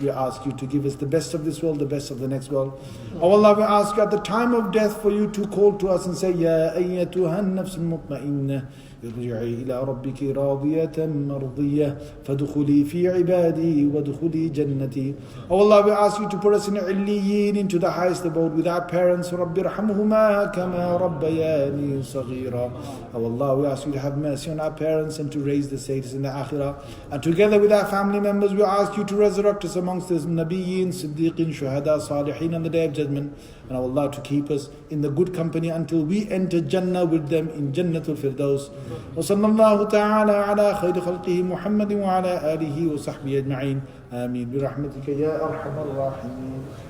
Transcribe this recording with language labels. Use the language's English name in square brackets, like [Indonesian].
[English] We ask you to give us the best of this world, the best of the next world. Oh Allah, we ask you at the time of death for you to call to us and say, [Arabic] Ya ayyatuhan nafsul mutma'innah, ارجعي إلى ربك راضية مرضية فادخلي في عبادي وادخلي جنتي. [English] Oh Allah, we ask you to put us in Illiyin, into the highest abode with our parents. [Arabic] رب ارحمهما كما ربياني صغيرا. [English] Oh Allah, we ask you to have mercy on our parents and to raise the status in the Akhirah. And together with our family members, we ask you to resurrect us amongst the Nabiyyin, Siddiqin, Shuhada, Salihin on the Day of Judgment. And oh Allah, to keep us in the good company until we enter Jannah with them in Jannatul Firdaus. [Arabic] وصلى الله تعالى على خير خلقه محمد وعلى آله وصحبه أجمعين آمين برحمتك يا أرحم الراحمين.